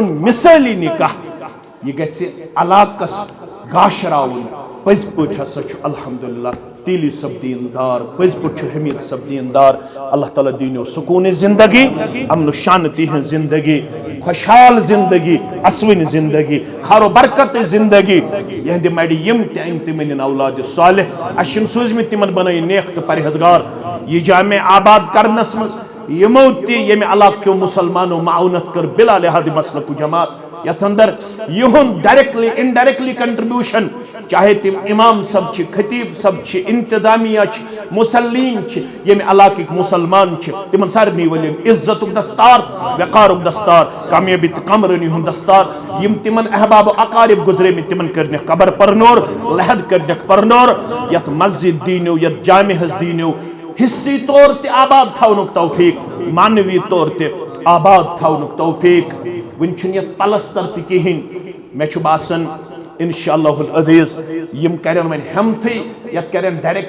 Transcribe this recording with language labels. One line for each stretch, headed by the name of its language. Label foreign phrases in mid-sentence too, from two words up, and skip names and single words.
Kashmiri: مِثٲلی نِکاح یہِ گژھِ علاقَس گاشراوُن پٔزۍ پٲٹھۍ ہسا چھُ الحمدللہ تیلی صٲب دیندار پٔزۍ پٲٹھۍ چھُ حمید صٲب دیندار اللہ تعالیٰ دیٖنو سکوٗنہِ زندگی امن و شانتی ہٕنٛز زندگی خوشحال زندگی اسوٕنۍ زندگی خیر و برکت زندگی یہندِ مَرِ یِم تہِ أنۍ تِم أنِن اولادِ صالح اَسہِ چھِنہٕ سوٗزمٕتۍ تِمن بنٲیِن نیک تہٕ پرہیزگار یہِ جامع آباد کرنس منٛز یِمو تہِ ییٚمہِ علاقہٕ کیو مُسلمانو معاونت کٔر بلا لحاظ مسلک و جماعت یتھ اندر یہُنٛد
English: directly indirectly contribution
Kashmiri: چاہے تم امام صاحب چھ خطیب صاحب چھ انتظامیہ چھ مسلین چھ ییٚمہِ علاقٕکۍ مسلمان چھ تمن سارنٕے ؤلِن عزتُک دستار وقارُک دستار کامیٲبی تہٕ کامرٲنی ہُنٛد دستار یِم تمن احباب و اقارب گزریمٕتۍ تمن کٔرنکھ قبر پرنور لحد کٔرنکھ پرنور یتھ مسجد دیٖنو یتھ جامعس دیٖنو حصی طور تہِ آباد تھاونُک توفیق معنوی طور تہِ آباد تھاونُک توفیق وٕنہِ چھُنہٕ یتھ پلستر تہِ کِہیٖنۍ مےٚ چھُ باسان
Arabic: انشاء اللہ العزیٖز
Kashmiri: یِم کرن وۄنۍ ہٮ۪متھٕے یتھ کرن ڈایریکٹ